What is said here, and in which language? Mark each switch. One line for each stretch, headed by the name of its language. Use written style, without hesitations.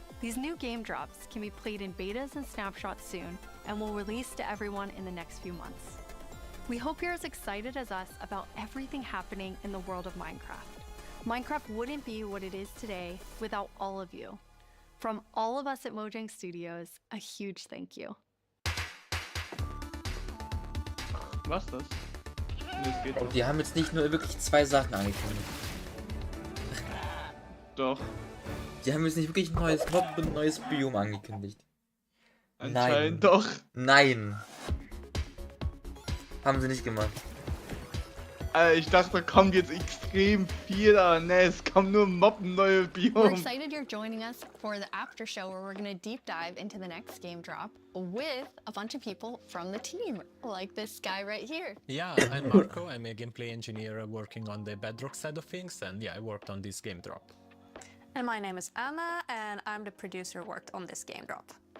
English: These new game drops can be played in betas and snapshots soon and will release to everyone in the next few months. We hope you're as excited as us about everything happening in the world of Minecraft. Minecraft wouldn't be what it is today without all of you. From all of us at Mojang Studios, a huge thank you.
German: Was das? Und die haben jetzt nicht nur wirklich 2 Sachen angekündigt. Doch. Die haben jetzt nicht wirklich ein neues Mob und ein neues Biom angekündigt. Anscheinend doch. Nein. Haben sie nicht gemacht. Ich dachte, da kommt jetzt extrem viel, aber ne, es kommen nur Moppen neue Biome.
English: We're excited you're joining us for the after show where we're going to deep dive into the next game drop with a bunch of people from the team, like this guy right here. Yeah, I'm Marco. I'm a gameplay engineer working on the Bedrock side of things, and yeah, I worked on this game drop. And my name is Anna, and I'm the producer who worked on this game drop.